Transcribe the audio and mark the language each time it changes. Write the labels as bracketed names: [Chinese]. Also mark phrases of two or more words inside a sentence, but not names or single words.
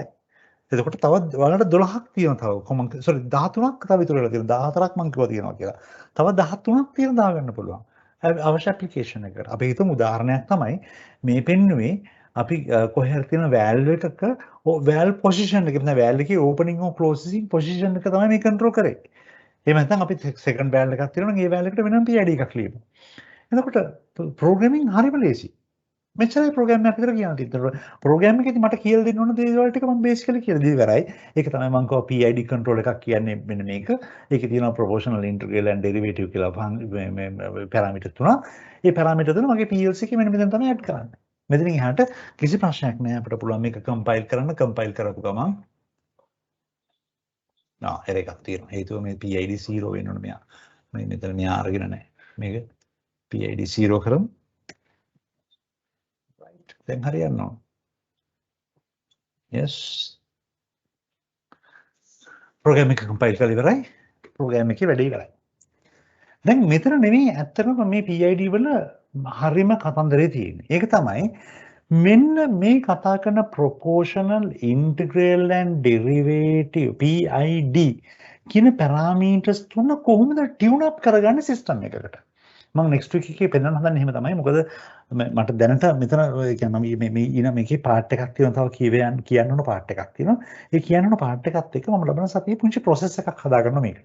[Sinhala] එතකොට තවත් ඔයාලට 12ක් තියෙනවා තව 13ක් තව ඉතුරු වෙලා තියෙනවා 14ක් මම කිව්වා තියෙනවා කියලා. තව 13ක් තියෙන දාගන්න පුළුවන්. අවශ්‍ය ඇප්ලිකේෂන් එකකට. අපි හිතමු උදාහරණයක් තමයි මේ පෙන්නුවේ අපි කොහේ හරි තියෙන valve එකක [English] valve position [Sinhala] එක නැත්නම් valve එකේ [English] opening or closing position [Sinhala] එක තමයි මේ control කරේ. එහෙම නැත්නම් අපි [English] second valve [Sinhala] එකක් තියෙනවා නම් ඒ valve එකට වෙනම PID එකක් ලියමු. එතකොට ප්‍රෝග්‍රෑමින් හරිම ලේසි. මෙච්චරයි ප්‍රෝග්‍රෑම් එකක් විතර කියන්න තියෙන්නේ. ප්‍රෝග්‍රෑම් එකේදී මට කියලා දෙන්න ඕන දේවල් ටික මම බේසිකලි කියලා දී ඉවරයි. ඒක තමයි මම කව [English] PID control [Sinhala] එකක් කියන්නේ මෙන්න මේක. ඒකේ තියෙනවා [English] proportional integral and derivative [Sinhala] කියලා මේ පැරාමීටර් තුනක්. ඒ පැරාමීටර් තුන මගේ PLC එකේ මෙන්න මෙතන තමයි ඇඩ් කරන්නේ. මෙතනින් එහාට කිසි ප්‍රශ්නයක් නැහැ අපිට පුළුවන් මේක කම්පයිල් කරන්න කම්පයිල් කරපු ගමන් error එකක් තියෙනවා. හේතුව මේ PID 0 වෙන්න ඕනේ මෙයා. මේ මෙතන මෙයා අරගෙන නැහැ. මේක PID 0 කරමු. right. දැන් හරියනවා. yes. ප්‍රෝග්‍රෑම් එක කම්පයිල් කරලා ඉවරයි. ප්‍රෝග්‍රෑම් එකේ වැඩේ ඉවරයි. දැන් මෙතන නෙමෙයි ඇත්තටම මේ PID වල හරිම කතන්දරේ තියෙන්නේ. ඒක තමයි මෙන්න මේ කතා කරන [English] proportional integral and derivative PID [Sinhala] කියන parameters තුන කොහොමද [English] tune up [Sinhala] කරගන්නේ system එකකට. මම [English] next week [Sinhala] එකේ පෙන්නන්න හදන්නේ එහෙම තමයි. මොකද මට දැනට මෙතන කියන්නේ මේ මේකේ part එකක් තියෙනවා තව කියන්න ඕන part එකක් තියෙනවා. ඒ කියන්න ඕන part එකත් එක්ක මම ලබන සතියේ පුංචි process එකක් හදාගන්නවා මේකට.